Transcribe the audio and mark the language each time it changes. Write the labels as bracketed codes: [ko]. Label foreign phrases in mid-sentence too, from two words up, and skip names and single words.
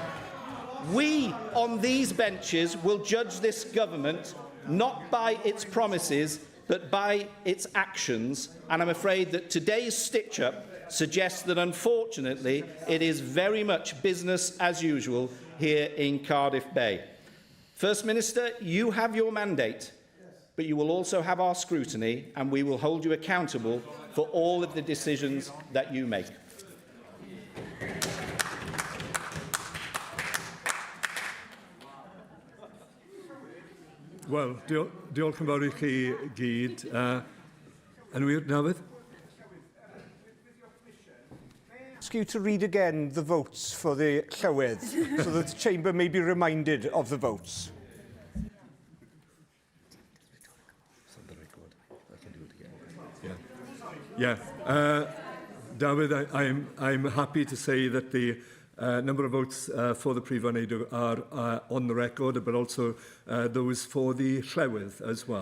[en] We on these benches will judge this government not by its promises but by its actions, and I'm afraid that today's stitch-up suggests that unfortunately it is very much business as usual here in Cardiff Bay. First Minister, you have your mandate, but you will also have our scrutiny, and we will hold you accountable for all of the decisions that you make. [cy] Wel, diolch yn fawr I chi gyd. Anwyr, Dafydd? [en] Ask you to read again the votes for the Llywydd, so that the Chamber may be reminded of the votes. David, I'm happy to say that the number of votes for the [cy] Prif Wneud [en] are on the record, but also those for the Llywydd as well.